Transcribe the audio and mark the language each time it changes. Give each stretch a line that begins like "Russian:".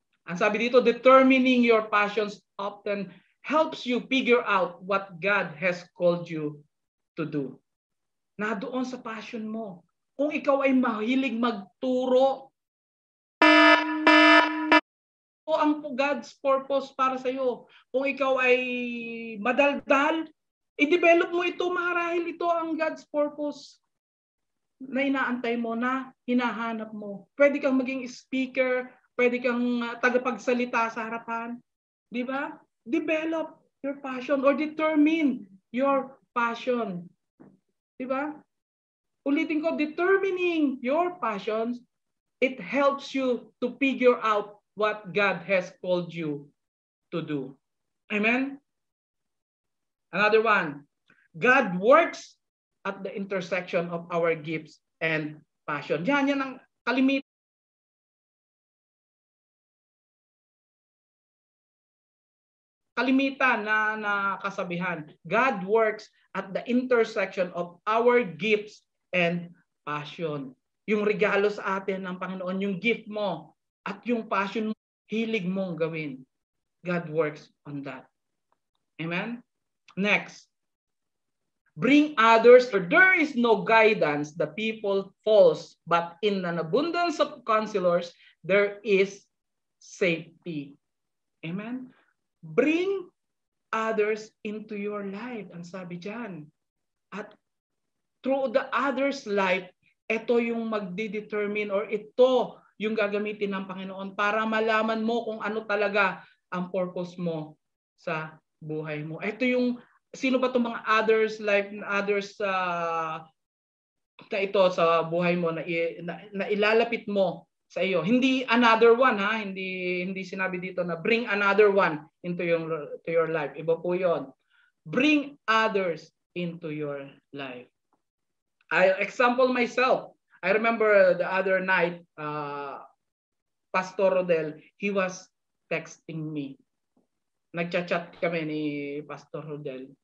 Filipino: Ang sabi dito,
English: determining your passions often helps you figure out what God has called you to do.
Filipino: Na doon sa passion mo. Kung ikaw ay mahilig magturo, o ang God's purpose para sa iyo. Kung ikaw ay madaldal, i-develop mo ito, marahil ito ang God's purpose na inaantay mo, na hinahanap mo. Pwede kang maging speaker, pwede kang tagapagsalita sa harapan. Di ba?
English: Develop your passion or determine your passion. Di ba?
Filipino: Ulitin ko,
English: determining your passions, it helps you to figure out what God has called you to do. Amen? Another one. God works at the intersection of our gifts and passion.
Filipino: Yan ang kalimitan na kasabihan.
English: God works at the intersection of our gifts and passion.
Filipino: Yung regalo sa atin ng Panginoon, yung gift mo at yung passion mo, hilig mong gawin.
English: God works on that. Amen? Next. Bring others, for there is no guidance, the people falls, but in an abundance of counselors, there is safety. Amen? Bring others into your life,
Filipino: ang sabi dyan. At through the others' life, ito yung magdidetermine or ito yung gagamitin ng Panginoon para malaman mo kung ano talaga ang purpose mo sa buhay mo. Ito yung, sino ba itong mga others' life, others na ito sa buhay mo na ilalapit mo sa iyo. Hindi another one, ha? Hindi sinabi dito na
English: bring another one into your life.
Filipino: Iba po 'yon.
English: Bring others into your life. I example myself. I remember the other night, Pastor Rodel, he was texting me.
Filipino: Nagchat-chat kami ni Pastor Rodel.